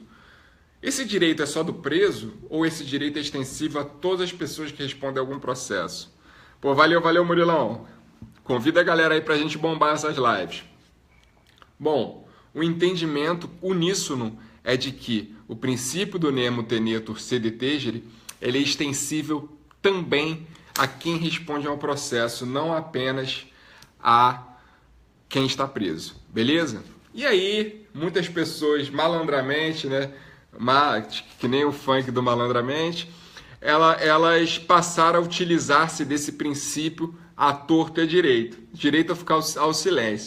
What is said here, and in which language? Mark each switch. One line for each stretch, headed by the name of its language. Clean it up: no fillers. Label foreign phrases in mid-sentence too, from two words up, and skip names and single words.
Portuguese: Esse direito é só do preso ou esse direito é extensivo a todas as pessoas que respondem a algum processo? Pô, valeu, Murilão. Convida a galera aí pra gente bombar essas lives. Bom, o entendimento uníssono é de que o princípio do
Latin: nemo tenetur sede tangere,
Portuguese: ele é extensível também a quem responde ao processo, não apenas a quem está preso, beleza? E aí, muitas pessoas malandramente, né, que nem o funk do malandramente, elas passaram a utilizar-se desse princípio à torto e à direito, direito a ficar ao silêncio.